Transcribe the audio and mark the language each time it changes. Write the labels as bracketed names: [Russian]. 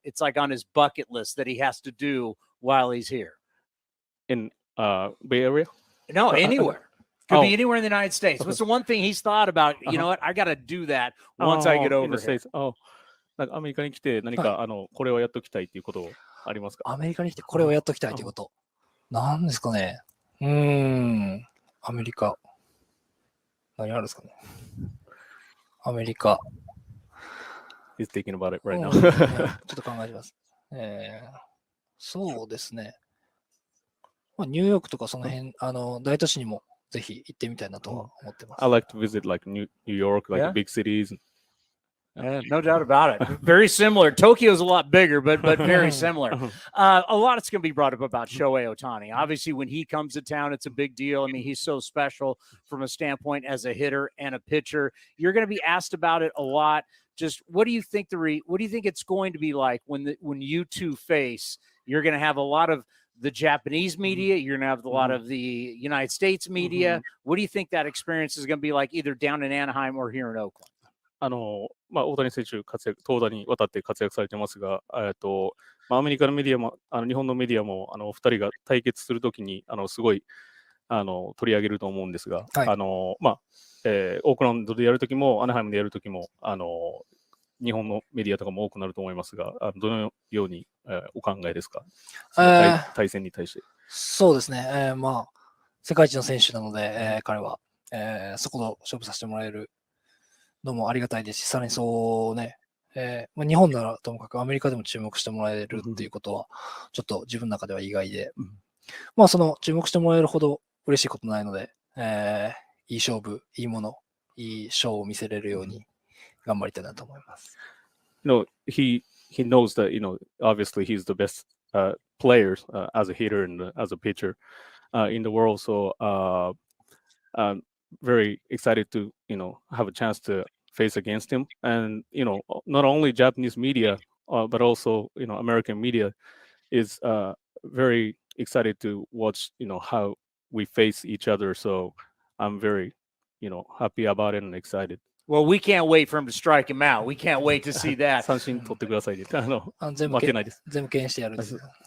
[English] It's like on his bucket list that he has to do while he's here. In Bay Area? No, anywhere. Could be anywhere in the United States. What's the one thing he's thought about? You know what? I got to do that once I get over here. [Japanese] なんかアメリカに来て何か、これをやっときたいっていうことありますか？アメリカに来てこれをやっときたいということ。なんですかね。アメリカ。何あるんですかね。アメリカ。 [English] He's thinking about it right now. [Japanese] ちょっと考えてます。そうですね。ニューヨークとかその辺、大都市にもぜひ行ってみたいなとは思ってます。 [English] I like to visit like New York, like big cities. No doubt about it. Very similar. Tokyo's a lot bigger, but very similar. A lot is going to be brought up about Shohei Ohtani. Obviously, when he comes to town, it's a big deal. I mean, he's so special from a standpoint as a hitter and a pitcher. You're going to be asked about it a lot. Just what do you think what do you think it's going to be like when you two face? You're going to have a lot of the Japanese media. You're going to have a lot of the United States media. What do you think that experience is going to be like either down in Anaheim or here in Oakland? [Japanese] 大谷選手投打にわたって活躍されてますが、アメリカのメディアも日本のメディアもお二人が対決するときにすごい取り上げると思うんですが、オークランドでやるときもアナハイムでやるときも日本のメディアとかも多くなると思いますが、どのようにお考えですか？対戦に対して。そうですね。世界一の選手なので、彼は、そこの勝負させてもらえるのもありがたいですし、さらにそうね、日本ならともかくアメリカでも注目してもらえるっていうことは、ちょっと自分の中では意外で、その注目してもらえるほど嬉しいことないので、いい勝負、いいもの、いいショーを見せれるように頑張りたいなと思います。 [English] He knows that, obviously he's the best player as a hitter and as a pitcher in the world, so I'm very excited to, have a chance to face against him. And, not only Japanese media, but also, American media is very excited to watch, how we face each other. So I'm very, happy about it and excited. Well, we can't wait for him to strike him out. We can't wait to see that. [Japanese] 三振取ってくださいで。全部負けないです。全部敬遠してやるんですよ。